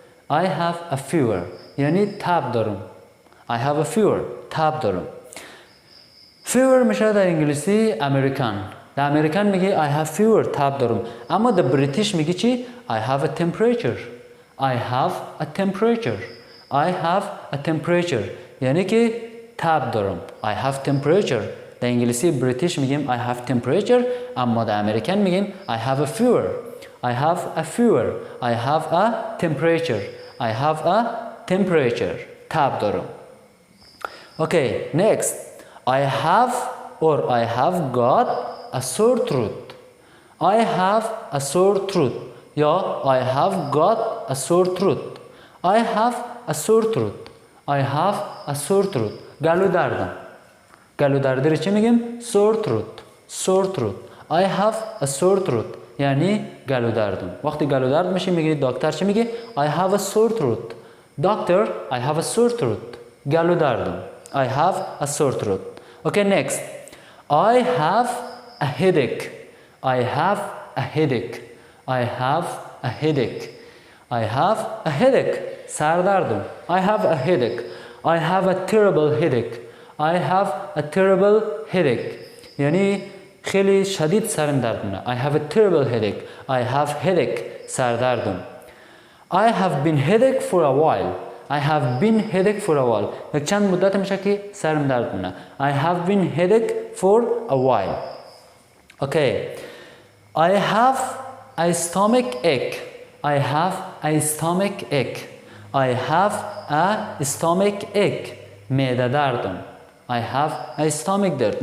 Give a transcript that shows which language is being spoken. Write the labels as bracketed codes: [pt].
[en] I have a fever [fa] یعنی تب دارم. [en] I have a fever. [fa] تب دارم. fever میشه در انگلیسی امریکن. در امریکن میگه [en] I have fever. [fa] تب دارم. اما در بریتیش میگه چی؟ [en] I have a temperature. I have a temperature. I have a temperature [fa] یعنی که تب دارم. [en] I have temperature. [fa] در انگلیسی بریتیش میگیم [en] I have temperature، [fa] اما در امریکن میگیم [en] I have a fever. I have a fever. I have a temperature. I have a temperature. [fa] تب دارم. [en] Okay, next. I have or I have got a sore throat. I have a sore throat. یا I have got a sore throat. I have a sore throat. I have a sore throat. [fa] گلو دردم. گلو درد رو چی میگیم؟ sore throat. [en] sore throat. I have a sore throat [fa] یعنی گلو دردم. وقتی گلو درد میشه میگه دکتر چی میگه؟ [en] I have a sore throat. Doctor, I have a sore throat. [fa] گلو دردم. [en] I have a sore throat. Okay, next. I have a headache. I have a headache. I have a headache. I have a headache. [fa] سردردم. [en] I have a headache. I have a terrible headache. I have a terrible headache. [fa] یعنی خیلی شدید سرم درد میکنه. [en] I have a terrible headache. I have headache. [fa] سردردم. [en] I have been headache for a while. I have been headache for a while. [fa] یک چند مدت میشه که سرم درد میکنه. [en] I have been headache for a while. Okay. I have a stomach ache. I have a stomach ache. I have a stomach ache. [fa] معده دردم. [en] I have a stomach درد.